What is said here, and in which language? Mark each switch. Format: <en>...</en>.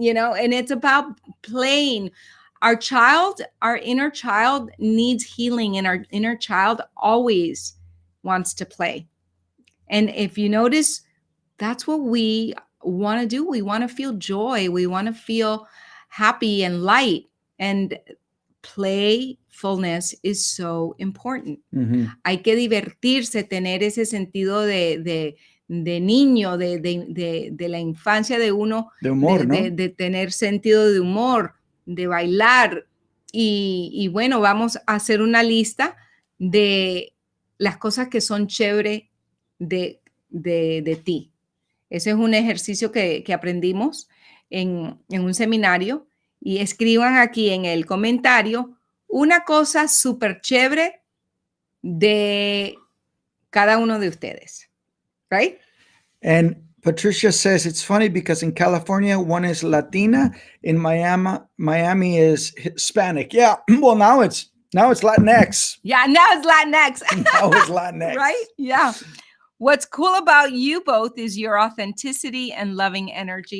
<en>You know, and it's about playing. Our inner child needs healing, and our inner child always wants to play. And if you notice, that's what we want to do. We want to feel joy. We want to feel happy and light. And playfulness is so important. Mm-hmm.</en> <es>Hay que divertirse, tener ese sentido de niño, de la infancia de uno, de humor, ¿no? De tener sentido de humor, de bailar. Y bueno, vamos a hacer una lista de las cosas que son chévere de ti. Ese es un ejercicio que aprendimos en un seminario. Y escriban aquí en el comentario una cosa súper chévere de cada uno de ustedes.</es> <en>right? And Patricia says it's funny because in California, one is Latina, in Miami is Hispanic. Yeah. Well, now it's Latinx. Yeah, now it's Latinx. Now it's Latinx. Right? Yeah. What's cool about you both is your authenticity and loving energy.</en>